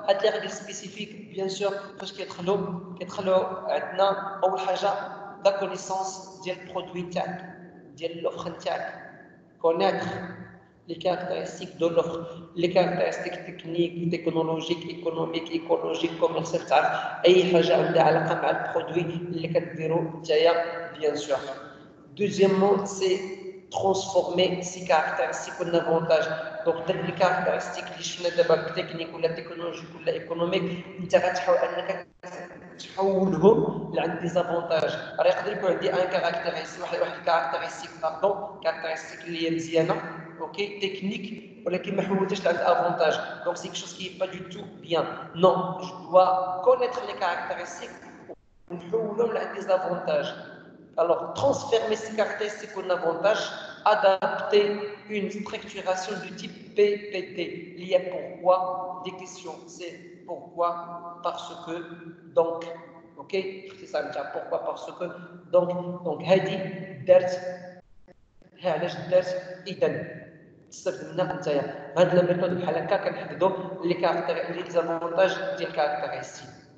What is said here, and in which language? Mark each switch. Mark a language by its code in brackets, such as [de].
[fr] Les règles spécifiques, bien sûr, parce qu'il y a maintenant, la connaissance du produit, de l'offre, connaître les caractéristiques de l'offre, les caractéristiques techniques, technologiques, économiques, écologiques, commerciales, et [ar] حاجة عندها علاقة مع البرودوي اللي كديرو نتايا, [fr] bien sûr. Deuxièmement, c'est transformer ces caractéristiques en avantages. Donc, les caractéristiques [ar] اللي شفنا دابا techniques ولا technologiques ولا économiques, انت غتحاول انك تحولهم لعند [fr] des avantages. [ar] راه يقدر يكون عندي [fr] un caractéristique, [ar] واحد caractéristique, caractéristique اللي هي مزيانه, اوكي, technique, ولكن ما حولتهاش لعند avantage. [fr] Donc, c'est quelque chose qui est pas du tout bien. Non, je dois connaître les caractéristiques [ar] ونحولهم لعند [fr] des avantages. Alors, transformer ces caractéristiques en avantage, adapter une structuration du type PPT. Il y a pourquoi, des questions, c'est pourquoi, parce que, donc, ok, c'est ça, pourquoi, parce que, donc, [ar] هذه درت علاش درت إذن استخدمنا نتايا هاد لا ميثود بحال هكا كنحددوا لي زافونتاج ديال الكاركتيرستيك.